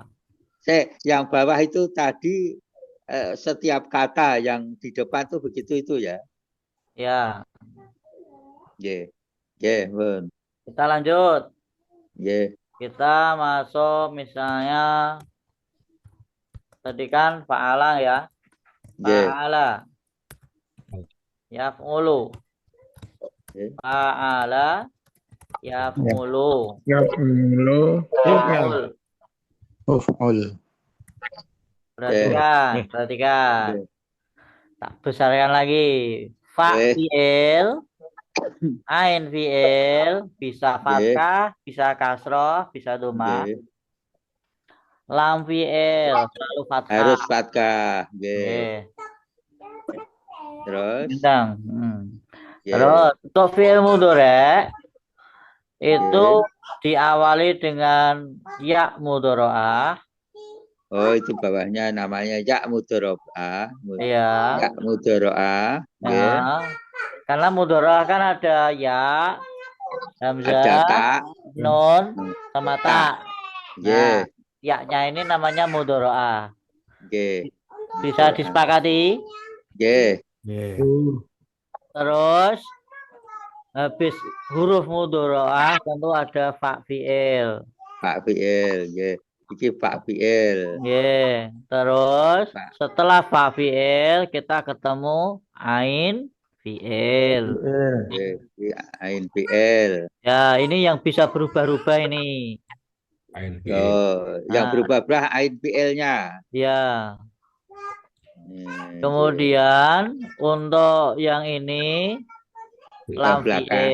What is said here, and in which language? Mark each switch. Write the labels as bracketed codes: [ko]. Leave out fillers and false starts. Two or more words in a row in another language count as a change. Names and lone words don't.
[id] yang bawah itu tadi setiap kata yang di depan tuh begitu itu ya. Ya. [jv] Nggih. Nggih, pun. [id] Kita lanjut. Nggih. Kita masuk misalnya tadi kan fa'ala ya. Nggih. [ar] Fa'ala. Yaf'ulu. Nggih. Fa'ala. Yaf'ulu. Ya'mulu. Fa'ul. Uf'ul. [id] Perhatikan. Tak besarkan lagi. [ar] Fa fi'il. Ain fi'il. [id] Bisa fathah, bisa kasroh, bisa dhamma. Nggih. [ar] Lam fi'il. [id] Selalu fathah. Harus fathah. Nggih. Nggih. Terus. Bintang. Nggih. Terus untuk [ar] fi'il mudhari' [id] itu diawali dengan [ar] ya mudhari'ah. [id] Oh, itu bawahnya namanya [ar] ya mudhari'ah. [id] Iya. [ar] Ya mudhari'ah. Nggih. [id] Nah, karena mudhari'ah kan ada ya, ada Hamzah, tak, nun, sama tak. tak. Nah, Nggih, yaknya ini namanya mudhoro'ah. nggih, Bisa disepakati? nggih. Nggih. Terus habis huruf mudhoro'ah tentu ada [ar] fa fi'il. [id] Pak fi'il, [jv] nggih. Iki Pak fi'il. [id] Nggih. Terus Pak. setelah [ar] fa fi'il [id] kita ketemu [ar] ain fi'il. [jv] Nggih, iki [ar] ain fi'il. [id] Ya, ini yang bisa berubah-ubah ini. Oh, yang Nah, berubah-ubah [ar] ain fi'ilnya. [id] ya. Nggih. Kemudian untuk yang ini lam Yang belakang.